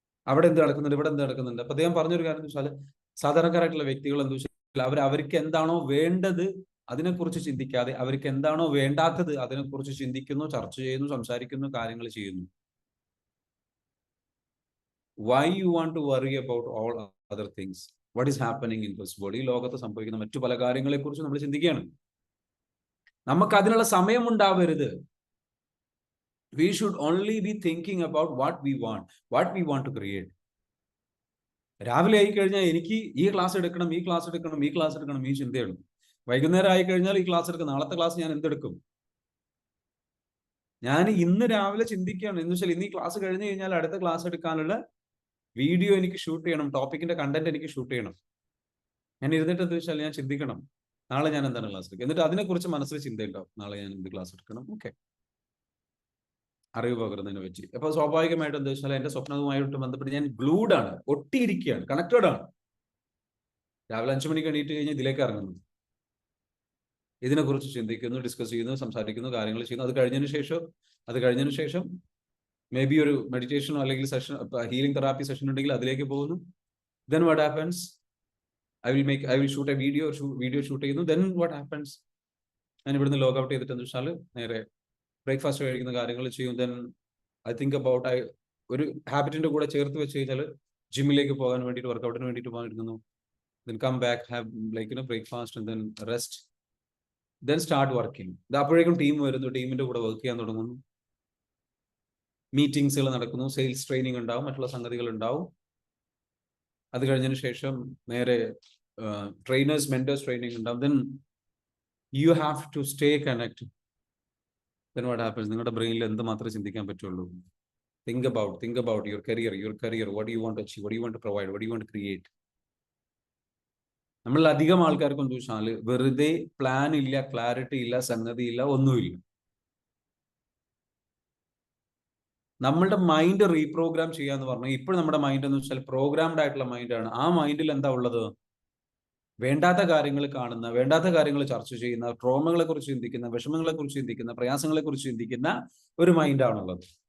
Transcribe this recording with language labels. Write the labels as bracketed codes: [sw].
[ml] അവിടെ എന്ത് നടക്കുന്നുണ്ട്, ഇവിടെ എന്ത് നടക്കുന്നുണ്ട്. അപ്പൊ അദ്ദേഹം പറഞ്ഞൊരു കാര്യം എന്ന് വെച്ചാൽ, സാധാരണക്കാരായിട്ടുള്ള വ്യക്തികൾ എന്താ വെച്ചാൽ അവർക്ക് എന്താണോ വേണ്ടത് അതിനെക്കുറിച്ച് ചിന്തിക്കാതെ അവർക്ക് എന്താണോ വേണ്ടാത്തത് അതിനെക്കുറിച്ച് ചിന്തിക്കുന്നു, ചർച്ച ചെയ്യുന്നു, സംസാരിക്കുന്നു, കാര്യങ്ങൾ ചെയ്യുന്നു. [en] Why you want to worry about all other things? What is happening in this world? [ml] ഈ ലോകത്ത് സംഭവിക്കുന്ന മറ്റു പല കാര്യങ്ങളെ കുറിച്ച് നമ്മൾ ചിന്തിക്കുകയാണ്. നമുക്ക് അതിനുള്ള സമയം ഉണ്ടാവരുത്. [en] We should only be thinking about what we want to create. [ml] രാവിലെ ആയിക്കഴിഞ്ഞാൽ എനിക്ക് ഈ ക്ലാസ് എടുക്കണം, ഈ ചിന്തയാണ്. വൈകുന്നേരം ആയിക്കഴിഞ്ഞാൽ ഈ ക്ലാസ് എടുക്കും, നാളത്തെ ക്ലാസ് ഞാൻ എന്തെടുക്കും? ഞാൻ ഇന്ന് രാവിലെ ചിന്തിക്കുകയാണ് എന്ന് വെച്ചാൽ ഇന്ന് ഈ ക്ലാസ് കഴിഞ്ഞു കഴിഞ്ഞാൽ അടുത്ത ക്ലാസ് എടുക്കാനുള്ള വീഡിയോ എനിക്ക് ഷൂട്ട് ചെയ്യണം, ടോപ്പിക്കിന്റെ കണ്ടന്റ് എനിക്ക് ഷൂട്ട് ചെയ്യണം. ഞാൻ ഇരുന്നിട്ട് എന്താ വെച്ചാൽ ഞാൻ ചിന്തിക്കണം, നാളെ ഞാൻ എന്താണ് ക്ലാസ് എടുക്കുക. എന്നിട്ട് അതിനെക്കുറിച്ച് മനസ്സിൽ ചിന്തയുണ്ടാവും, നാളെ ഞാൻ എന്ത് ക്ലാസ് എടുക്കണം. ഓക്കെ, അറിവ് പകരുന്നതിനെ പറ്റി. അപ്പൊ സ്വാഭാവികമായിട്ട് എന്താ വെച്ചാൽ എന്റെ സ്വപ്നവുമായിട്ട് ബന്ധപ്പെട്ട് ഞാൻ ഗ്ലൂഡ് ആണ്, ഒട്ടിയിരിക്കുകയാണ്, കണക്റ്റഡ് ആണ്. രാവിലെ 5 മണിക്ക് എണീറ്റ് കഴിഞ്ഞാൽ ഇതിലേക്ക് ഇറങ്ങുന്നു, ഇതിനെക്കുറിച്ച് ചിന്തിക്കുന്നു, ഡിസ്കസ് ചെയ്യുന്നു, സംസാരിക്കുന്നു, കാര്യങ്ങൾ ചെയ്യുന്നു. അത് കഴിഞ്ഞതിന് ശേഷം മേ ബി ഒരു മെഡിറ്റേഷനോ അല്ലെങ്കിൽ സെഷൻ, ഹീലിംഗ് തെറാപ്പി സെഷൻ ഉണ്ടെങ്കിൽ അതിലേക്ക് പോകുന്നു. [en] Then what happens? I will shoot a video [ml] shoot ചെയ്യുന്നു. [en] Then what happens? [ml] ഞാൻ ഇവിടുന്ന് ലോഗ് ഔട്ട് ചെയ്തിട്ട് എന്ന് വെച്ചാൽ നേരെ ബ്രേക്ക്ഫാസ്റ്റ് കഴിക്കുന്ന കാര്യങ്ങൾ ചെയ്യും. [en] Then I think about [ml] ഒരു ഹാബിറ്റിന്റെ കൂടെ ചേർത്ത് വെച്ച് കഴിഞ്ഞാൽ ജിമ്മിലേക്ക് പോകാൻ വേണ്ടിയിട്ട്, വർക്കൗട്ടിന് വേണ്ടിയിട്ട് പോകാനിരിക്കുന്നു. [en] Then come back, have breakfast and then rest. Then start working. [ml] അപ്പോഴേക്കും ടീം വരുന്നു, ടീമിന്റെ കൂടെ വർക്ക് ചെയ്യാൻ തുടങ്ങുന്നു, മീറ്റിംഗ്സുകൾ നടക്കുന്നു, സെയിൽസ് ട്രെയിനിങ് ഉണ്ടാവും, മറ്റുള്ള സംഗതികൾ ഉണ്ടാവും. അത് കഴിഞ്ഞതിന് ശേഷം നേരെ ട്രെയിനേഴ്സ് മെന്റേഴ്സ് ട്രെയിനിങ് ഉണ്ടാവും. [en] Then you have to stay connected. Then what happens? [ml] നിങ്ങളുടെ ബ്രെയിനിൽ എന്ത് മാത്രമേ ചിന്തിക്കാൻ പറ്റുള്ളൂ? [en] Think about your career. What do you want to achieve? What do you want to provide? What do you want to create? [ml] നമ്മൾ അധികം ആൾക്കാർക്ക് എന്ത് വെച്ചാൽ വെറുതെ പ്ലാൻ ഇല്ല, ക്ലാരിറ്റി ഇല്ല, സംഗതി ഇല്ല, ഒന്നുമില്ല. നമ്മളുടെ മൈൻഡ് റീപ്രോഗ്രാം ചെയ്യാന്ന് പറഞ്ഞാൽ ഇപ്പോൾ നമ്മുടെ മൈൻഡ് എന്ന് വെച്ചാൽ പ്രോഗ്രാംഡ് ആയിട്ടുള്ള മൈൻഡാണ്. ആ മൈൻഡിൽ എന്താ ഉള്ളത്? വേണ്ടാത്ത കാര്യങ്ങൾ കാണുന്ന, വേണ്ടാത്ത കാര്യങ്ങൾ ചർച്ച ചെയ്യുന്ന, ട്രോമകളെ കുറിച്ച് ചിന്തിക്കുന്ന, വിഷമങ്ങളെ കുറിച്ച് ചിന്തിക്കുന്ന, പ്രയാസങ്ങളെ കുറിച്ച് ചിന്തിക്കുന്ന ഒരു മൈൻഡാണുള്ളത്.